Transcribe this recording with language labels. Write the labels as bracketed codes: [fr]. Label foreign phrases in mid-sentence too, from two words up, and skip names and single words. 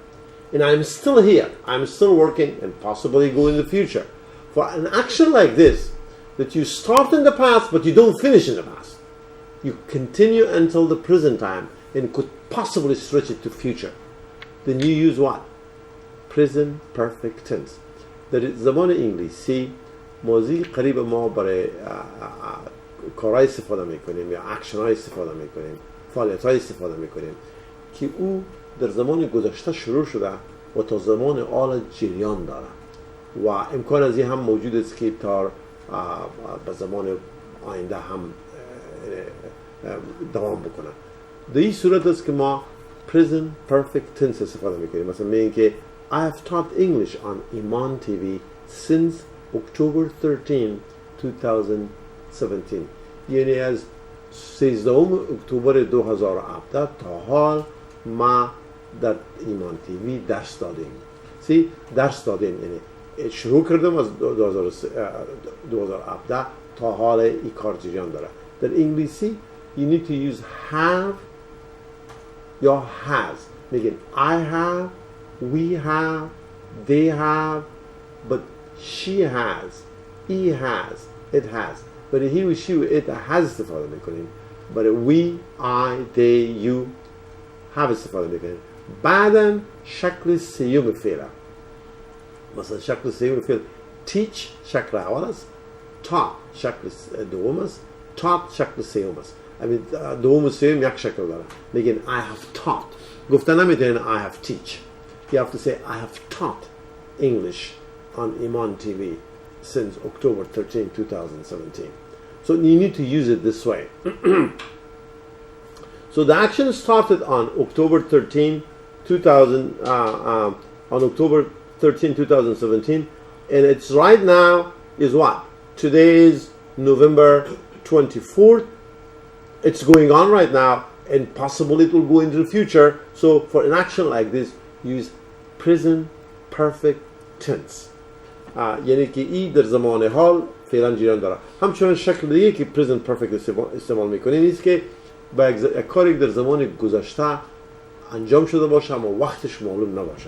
[en] And I'm still here. I'm still working and possibly go in the future. For an action like this, that you start in the past but you don't finish in the past. You continue until the present time and could possibly stretch it to future. Then you use what? Present perfect tense. [fa] در زبان انگلیسی ماضی قریب ما برای کارهای استفاده میکنیم یا اکشن های استفاده میکنیم، فعالیت های استفاده میکنیم که او در زمان گذشته شروع شده و تا زمان آل جریان داره و امکان از این هم موجود است که تا به زمان آینده هم دوام بکنه. در این صورت است که ما [en] present perfect tense [fa] استفاده میکنیم. مثلا میگیم که [en] I have taught English on Iman TV since October 13, 2017. [fa] یعنی از 13 اکتبر 2017 تا حال ما در ایمان تیوی درس دادیم. درس دادیم یعنی شروع کردم از 2017 تا حال این کار جریان داره. در انگلیسی [en] you need to use have یا has. [fa] میگن [en] I have, we have, they have, but she has, he has, it has. But he و she و it has [fa] استفاده میکنیم. [en] But we, I, they, you have [fa] استفاده میکنیم. بعداً شکل سیوم فعله. مثلا شکل سیوم فعل teach شکل اول است، taught شکل دوم است، taught شکل سیوم است. دوم و سیوم یک شکل داره. میگن [en] I have taught. [fa] گفتن نمیتونین [en] I have teach. You have to say I have taught English on Iman TV since October 13, 2017. So you need to use it this way. So the action started on October 13, 2017, and it's right now is what? Today is November 24th. It's going on right now, and possibly it will go into the future. So for an action like this, use present perfect tense. [fa] یعنی که ای در زمان حال فعلا جریان داره. همچنان شکل دیگه که [en] present perfect [fa] استعمال میکنیم نیست که با یک کاری در زمان گذشته انجام شده باشه اما وقتش معلوم نباشه.